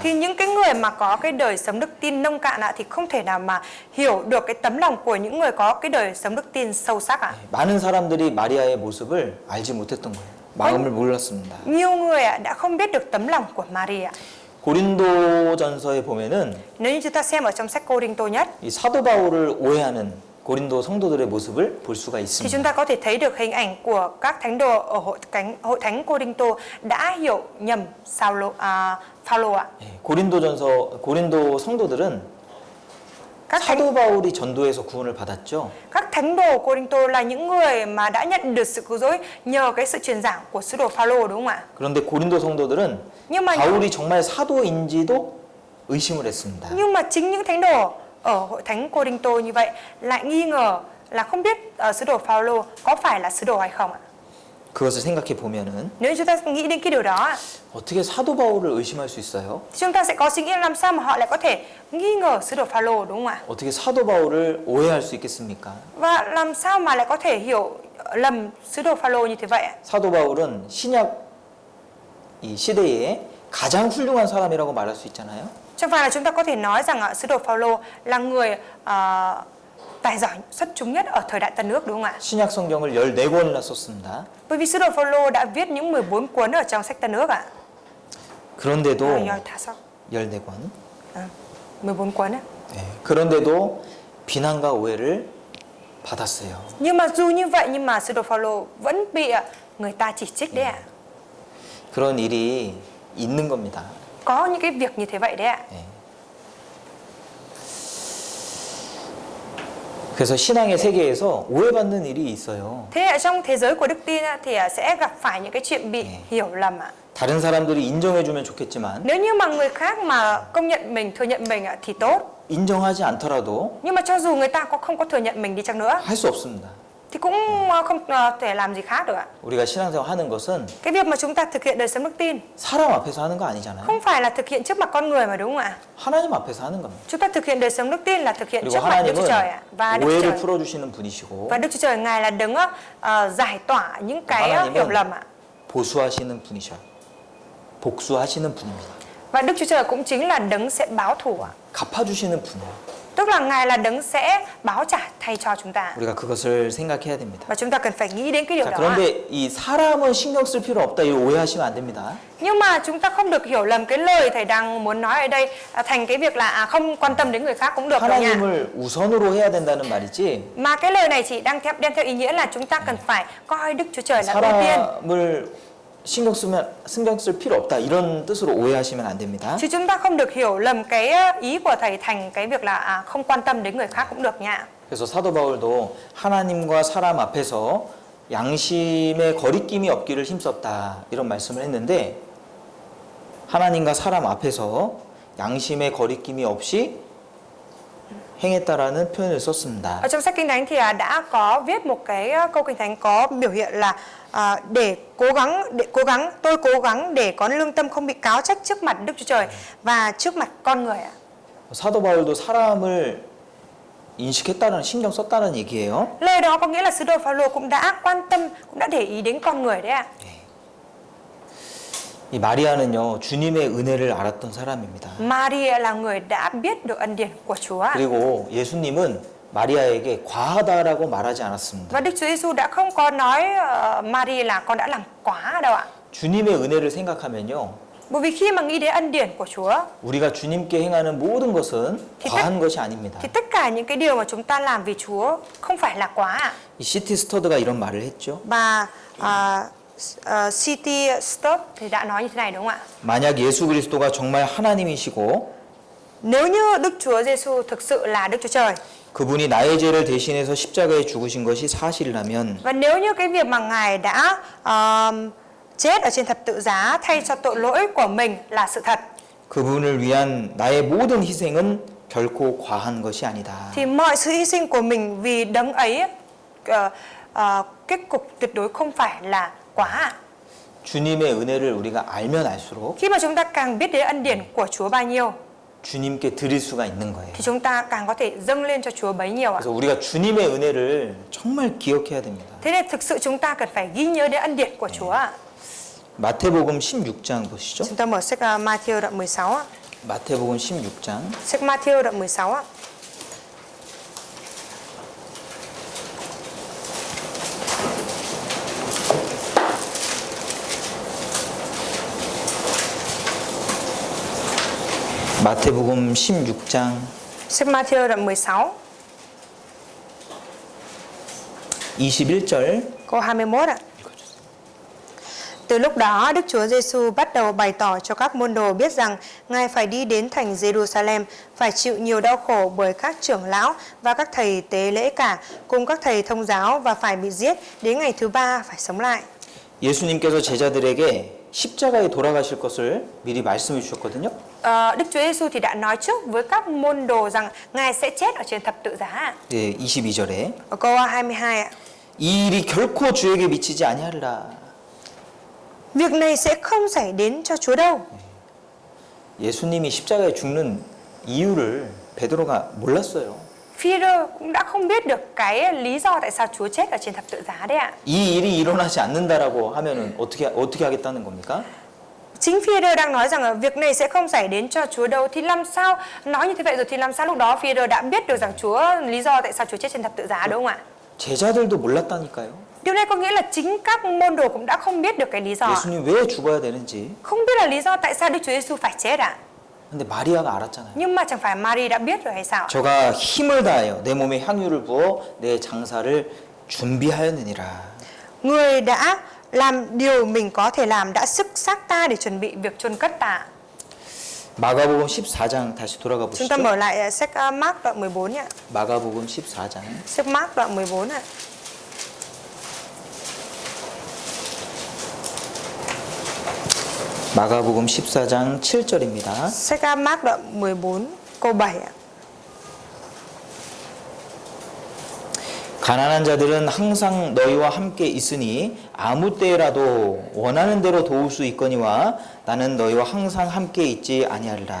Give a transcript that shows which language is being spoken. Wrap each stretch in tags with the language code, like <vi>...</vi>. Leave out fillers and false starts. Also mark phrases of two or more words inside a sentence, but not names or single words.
<vi>Thì những cái người mà có cái đời sống đức tin nông cạn ạ thì không thể nào mà hiểu được cái tấm lòng của những người có cái đời sống đức tin sâu sắc ạ.</vi> <ko>많은 사람들이 마리아의 모습을 알지 못했던 거예요. 마음을 몰랐습니다.</ko> <vi>Nhiều người ạ đã không biết được tấm lòng của Mary ạ.</vi> <ko>고린도전서에 보면은</ko> <vi>Nếu như chúng ta xem ở trong sách Cô-rinh-tô nhất</vi> <ko>이 사도 바울을 오해하는 고린도 성도들의 모습을 볼 수가</ko> <vi>thì</vi> <ko>있습니다.</ko> <vi>chúng ta có thể thấy được hình ảnh của các thánh đồ ở hội thánh Cô-rinh-tô đã hiểu nhầm Phao-lô ạ.</vi> <ko>고린도 성도들은 사도 바울이 전도해서 구원을 받았죠.</ko> <vi>Các thánh đồ Cô-rinh-tô là những người mà đã nhận được sự cứu rỗi nhờ cái sự truyền giảng của sứ đồ Phao-lô, đúng không ạ?</vi> <ko>그런데 고린도 성도들은</ko> <vi>Nhưng mà</vi> <ko>바울이 정말 사도인지도 의심을 했습니다.</ko> <vi>chính những thánh đồ ở hội thánh Cô-rinh-tô như vậy lại nghi ngờ là không biết sứ đồ Phao-lô có phải là sứ đồ hay không ạ?</vi> <ko>그것을 생각해 보면은</ko> <vi>Nếu chúng ta nghĩ đến cái điều đó</vi> <ko>어떻게 사도 바울을 의심할 수 있어요?</ko> <vi>thì chúng ta sẽ có suy nghĩ làm sao mà họ lại có thể nghi ngờ sứ đồ Phaolô, đúng không ạ?</vi> <ko>어떻게 사도 바울을 오해할 수 있겠습니까?</ko> <vi>Và làm sao mà lại có thể hiểu lầm sứ đồ Phaolô như thế vậy ạ?</vi> <ko>사도 바울은 신약 이 시대에 가장 훌륭한 사람이라고 말할 수 있잖아요.</ko> <vi>Chẳng phải là chúng ta có thể nói rằng sứ đồ Phaolô là người tài giỏi xuất chúng nhất ở thời đại Tân Ước, đúng không ạ?</vi> <ko>신약 성경을 14권이나 썼습니다.</ko> <vi>Bởi vì sứ đồ Phaolô đã viết những 14 cuốn ở trong sách Tân Ước ạ.</vi> <ko>그런데도 14권. 14권.</ko> <vi>14 cuốn á.</vi> <ko>네, 그런데도 비난과 오해를 받았어요.</ko> <vi>Nhưng mà dù như vậy nhưng mà sứ đồ Phaolô vẫn bị người ta chỉ trích đấy ạ.</vi> <ko>그런 일이 있는 겁니다.</ko> <vi>Có những cái việc như thế vậy đấy ạ.</vi> <ko>네. 그래서 신앙의 세계에서 오해받는 일이 있어요.</ko> <vi>Thế ở trong thế giới của đức tin thì sẽ gặp phải những cái chuyện bị hiểu lầm ạ.</vi> <ko>다른 사람들이 인정해주면 좋겠지만</ko> <vi>Nếu như mà người khác mà công nhận mình, thừa nhận mình thì tốt.</vi> <ko>인정하지 않더라도</ko> <vi>Nhưng mà cho dù người ta không có thừa nhận mình đi chăng nữa</vi> <ko>할 수 없습니다.</ko> <vi>thì cũng không thể làm gì khác được ạ.</vi> <ko>우리가 신앙생활 하는 것은</ko> <vi>Cái việc mà chúng ta thực hiện đời sống đức tin</vi> <ko>사람 앞에서 하는 거 아니잖아요.</ko> <vi>không phải là thực hiện trước mặt con người mà, đúng không ạ?</vi> <ko>하나님 앞에서 하는 겁니다.</ko> <vi>Chúng ta thực hiện đời sống đức tin là thực hiện</vi> <ko>그리고</ko> <vi>trước mặt Đức Chúa</vi> <ko>하나님은</ko> <vi>Trời ạ. Và Đức Chúa</vi> <ko>오해를</ko> <vi>Trời</vi> <ko>풀어주시는 분이시고</ko> <vi>và Đức Chúa Trời Ngài là đấng giải tỏa những cái hiểu lầm ạ.</vi> <ko>보수하시는 분이셔. 복수하시는 분입니다.</ko> <vi>Và Đức Chúa Trời cũng chính là đấng sẽ báo thù ạ.</vi> <ko>갚아주시는 분이에요.</ko> <vi>Tức là Ngài là đấng sẽ báo trả thay cho chúng ta.</vi> <ko>우리가 그것을 생각해야 됩니다.</ko> <vi>Và chúng ta cần phải nghĩ đến cái điều</vi> <ko>자,</ko> <vi>đó.</vi> <ko>그런데 이 사람은 신경 쓸 필요 없다 이거 오해하시면 안 됩니다.</ko> <vi>Nhưng mà chúng ta không được hiểu lầm cái lời thầy đang muốn nói ở đây thành cái việc là không quan tâm đến người khác cũng được đâu nha.</vi> <ko>하나님을 우선으로 해야 된다는 말이지.</ko> <vi>Mà cái lời này chỉ đang đem theo ý nghĩa là chúng ta cần phải coi Đức Chúa Trời là ưu tiên.</vi> <ko>사람을 신경 쓸 필요 없다 이런 뜻으로 오해하시면 안 됩니다.</ko> <vi>Chứ chúng ta không được hiểu lầm cái ý của thầy thành cái việc là không quan tâm đến người khác cũng được nha.</vi> <ko>그래서 사도 바울도 하나님과 사람 앞에서 양심의 거리낌이 없기를 힘썼다 이런 말씀을 했는데 하나님과 사람 앞에서 양심의 거리낌이 없이 행했다라는 표현을 썼습니다.</ko> <vi>Ở trong sách Kinh Thánh thì đã có viết một cái câu Kinh Thánh có biểu hiện là để cố gắng tôi cố gắng để có lương tâm không bị cáo trách trước mặt Đức Chúa Trời và trước mặt con người ạ.</vi> <ko>사도 바울도 사람을 인식했다는 신경 썼다는 얘기예요.</ko> <vi>Lời đó có nghĩa là sứ đồ Phaolô cũng đã quan tâm, cũng đã để ý đến con người đấy ạ.</vi> <ko>이 마리아는요 주님의 은혜를 알았던 사람입니다.</ko> <vi>Maria là người đã biết được ân điển của Chúa.</vi> <ko>그리고 예수님은 마리아에게 과하다라고 말하지 않았습니다.</ko> <vi>Và Đức Chúa Giêsu đã không có nói Maria là con đã làm quá đâu ạ.</vi> <ko>주님의 은혜를 생각하면요</ko> <vi>Bởi vì khi mà nghĩ đến ân điển của Chúa</vi> <ko>우리가 주님께 행하는 모든 것은 과한 것이 아닙니다.</ko> <vi>thì tất cả những cái điều mà chúng ta làm vì Chúa không phải là quá ạ.</vi> <ko>이 시티 스터드가 이런 말을 했죠.</ko> <vi>Và City Stop thì đã nói như thế này, đúng không ạ?</vi> <ko>만약 예수 그리스도가 정말 하나님이시고</ko> <vi>Nếu như Đức Chúa Giêsu thực sự là Đức Chúa Trời</vi> <ko>그분이 나의 죄를 대신해서 십자가에 죽으신 것이 사실이라면</ko> <vi>và nếu như cái việc mà Ngài đã chết ở trên thập tự giá thay cho tội lỗi của mình là sự thật</vi> <ko>그분을 위한 나의 모든 희생은 결코 과한 것이 아니다.</ko> <vi>thì mọi sự hy sinh của mình vì đấng ấy kết cục tuyệt đối không phải là quá ạ.</vi> <ko>주님의 은혜를 우리가 알면 알수록</ko> <vi>Khi mà chúng ta càng biết đến ân điển của Chúa bao nhiêu</vi> <ko>주님께 드릴 수가 있는 거예요.</ko> <vi>thì chúng ta càng có thể dâng lên cho Chúa bấy nhiêu ạ.</vi> <ko>그래서 우리가 주님의 은혜를 정말 기억해야 됩니다.</ko> <vi>Thế nên thực sự chúng ta cần phải ghi nhớ đến ân điển của Chúa ạ.</vi> <ko>마태복음 16장 보시죠.</ko> <vi>Chúng ta mở sách Matthew đoạn 16 ạ.</vi> <ko>마태복음 16장</ko> <vi>Sách Matthew đoạn 16 ạ.</vi> <ko>마태복음 16장</ko> <vi>Sách Matthew đoạn 16</vi> <ko>21절</ko> <vi>câu 21 ạ. Từ lúc đó, Đức Chúa Giêsu bắt đầu bày tỏ cho các môn đồ biết rằng Ngài phải đi đến thành Jerusalem, phải chịu nhiều đau khổ bởi các trưởng lão và các thầy tế lễ cả, cùng các thầy thông giáo và phải bị giết, đến ngày thứ ba phải sống lại.</vi> <ko>예수님께서 제자들에게 십자가에 돌아가실 것을 미리 말씀해 주셨거든요.</ko> <vi>Đức Chúa Giêsu thì đã nói trước với các môn đồ rằng Ngài sẽ chết ở trên thập tự giá.</vi> <ko>네, 22절에</ko> <vi>Ở câu 22 ạ.</vi> <ko>이 일이 결코 주에게 미치지 아니하리라.</ko> <vi>việc này sẽ không xảy đến cho Chúa đâu.</vi> <ko>예수님이 십자가에 죽는 이유를 베드로가 몰랐어요.</ko> <vi>Phi-rơ cũng đã không biết được cái lý do tại sao Chúa chết ở trên thập tự giá đấy ạ.</vi> <ko>이 일이 일어나지 않는다라고 하면은 어떻게 하겠다는 겁니까?</ko> <vi>Chính Phi-rơ đang nói rằng là việc này sẽ không xảy đến cho Chúa đâu, thì làm sao nói như thế vậy rồi thì làm sao lúc đó Phi-rơ đã biết được rằng lý do tại sao Chúa chết trên thập tự giá đúng không ạ?</vi> <ko>제자들도 몰랐다니까요.</ko> <vi>Điều này có nghĩa là chính các môn đồ cũng đã không biết được cái lý do ạ.</vi> <ko>예수님 왜 죽어야 되는지.</ko> <vi>Không biết là lý do tại sao Đức Chúa Giêsu phải chết ạ.</vi> <ko>근데 마리아가 알았잖아요.</ko> <vi>Nhưng mà chẳng phải Mary đã biết rồi hay sao?</vi> <ko>저가 힘을 다하여 내 몸에 향유를 부어 내 장사를 준비하였느니라.</ko> <vi>Người đã làm điều mình có thể làm, đã sức xác ta để chuẩn bị việc chôn cất ta.</vi> <ko>마가복음 14장 다시 돌아가</ko> <vi>Chúng ta</vi> <ko>보시죠.</ko> <vi>mở lại sách Mark đoạn 14 nhé.</vi> <ko>마가복음 14장.</ko> <vi>Sách Mark đoạn 14 ạ.</vi> <ko>마가복음 14장 7절입니다.</ko> <vi>Sách Mark đoạn 14 câu 7 ạ.</vi> <ko>가난한 자들은 항상 너희와 함께 있으니 아무 때라도 원하는 대로 도울 수 있거니와 나는 너희와 항상 함께 있지 아니하리라.</ko>